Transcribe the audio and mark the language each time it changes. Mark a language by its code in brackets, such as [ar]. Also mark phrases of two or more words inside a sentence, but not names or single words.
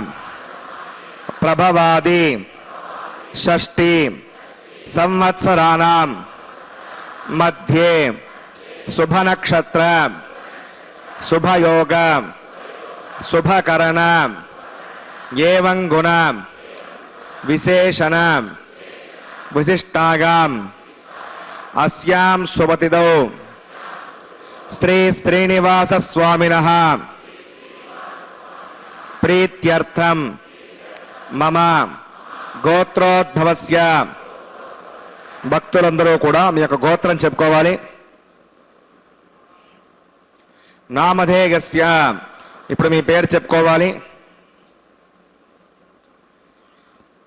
[sa] प्रभवादि षष्ठी संवत्सराणां मध्ये शुभ नक्षत्र शुभ योग शुभ करण एवं गुण विशेषण विशिष्टागाम अस्यां शुभतिथौ श्री श्रीनिवास स्वामिनः प्रीत्यर्थं मम గోత్రోద్భవస్య [te] భక్తులందరూ కూడా మీ యొక్క గోత్రం చెప్పుకోవాలి. నామధేయస్య ఇప్పుడు మీ పేరు చెప్పుకోవాలి.